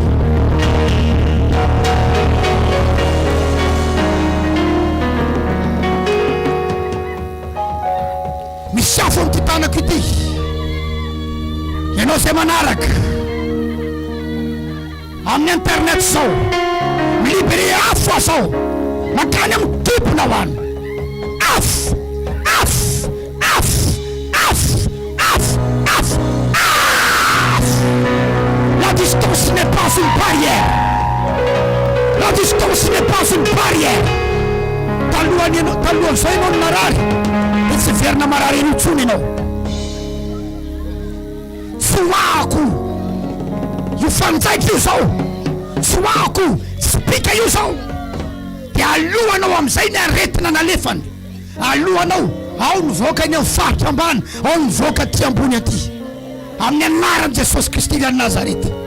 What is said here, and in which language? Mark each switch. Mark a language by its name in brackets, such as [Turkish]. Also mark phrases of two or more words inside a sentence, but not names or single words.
[Malagasy] misy afo amity tanako ity ianao zay manaraka amin'ny internet zao milibere afo zao makany amin'ny kibonao any afo afo afo afo afo afo afo [French] la distance n'est pas une barrière la distance n'est pas une barrière [Malagasy] talohan'izao ianao ny marary dia tsy verina marary eny intsony ianao soako io fanjaika io zao soako spika io zao dia alohanao amin'izay ny aretina nalefany alohanao ao nivoaka eny amin'ny faritra ambany ao nivoaka ty ambony aty amin'ny anaran'i Jesosy Kristy ny Nazareta